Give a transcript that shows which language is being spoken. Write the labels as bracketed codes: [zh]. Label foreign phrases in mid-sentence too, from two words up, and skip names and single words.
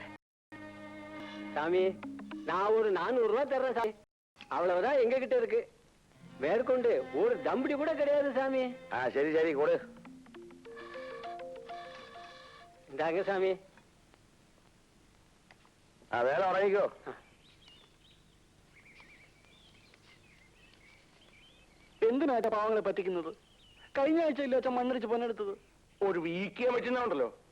[ta] சாமி. நான் ஒரு 400 ரூபாய் தர்றேன் சாமி. அவ்வளவுதான் எங்க கிட்ட இருக்கு. மேற்கொண்டு ஒரு தம்படி கூட கிடையாது சாமி. சரி சரி கொடு. இந்தாங்க சாமி. வேலை உடங்கிக்கோ. [ml] എന്തിനാ പാവങ്ങളെ പറ്റിക്കുന്നത്? കഴിഞ്ഞ ആഴ്ച ഇല്ല അച്ഛൻ മണ്ണിടിച്ച് പൊന്നെടുത്തത്. ഒരു വീക്കിയാൻ പറ്റുന്നുണ്ടല്ലോ.